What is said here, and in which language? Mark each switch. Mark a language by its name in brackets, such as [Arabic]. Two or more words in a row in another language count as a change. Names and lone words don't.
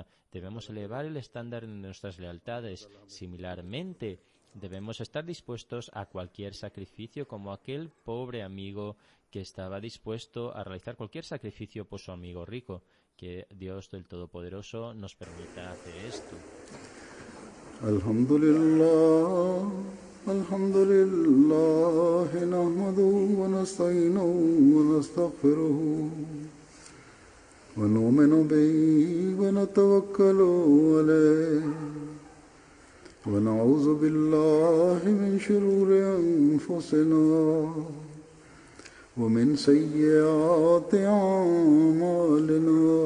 [Spanish] Debemos elevar el estándar en nuestras lealtades. Similarmente, debemos estar dispuestos a cualquier sacrificio, como aquel pobre amigo que estaba dispuesto a realizar cualquier sacrificio por su amigo rico. Que Dios del Todopoderoso nos permita hacer esto. [Arabic] الحمد لله، الحمد لله، نحمده ونستعينه ونستغفره ونؤمن به ونتوكل عليه ونعوذ بالله من شرور أنفسنا ومن سيئات أعمالنا